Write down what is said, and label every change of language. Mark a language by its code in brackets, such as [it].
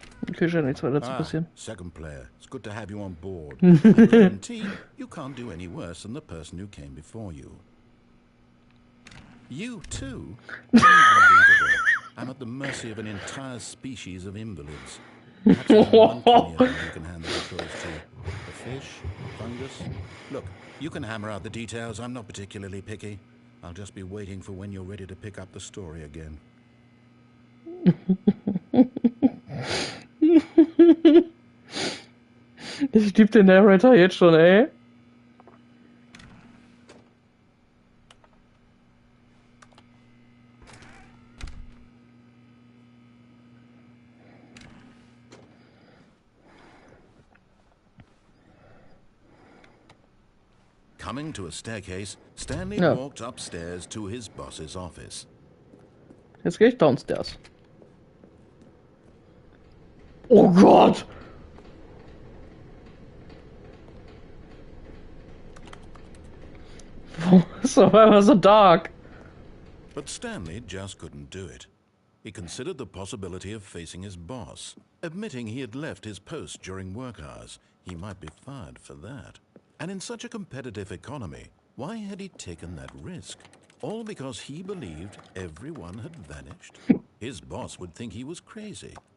[de] Okay, scheint nichts weiter zu passieren. [en] Second player, it's good to have you on board. I guarantee you can't do any worse than the person who came before you. You too? Unbelievable. I'm at the mercy of an entire species of invalids. Perhaps there's one nearby you can hand the controls to. A fish? Fungus? Look, you can hammer out the details. I'm not particularly picky. I'll just be waiting for when you're ready to pick up the story again. [de] Ich lieb den Narrator jetzt schon, ey. [en] Coming to a staircase, Stanley walked upstairs to his boss's office. [de] Jetzt gehe ich downstairs. Oh Gott! Warum ist auf einmal so dark? [en] But Stanley just couldn't do it. He considered the possibility of facing his boss. Admitting he had left his post during work hours, he might be fired for that. And in such a competitive economy, why had he taken that risk? All because he believed everyone had vanished? His boss would think he was crazy.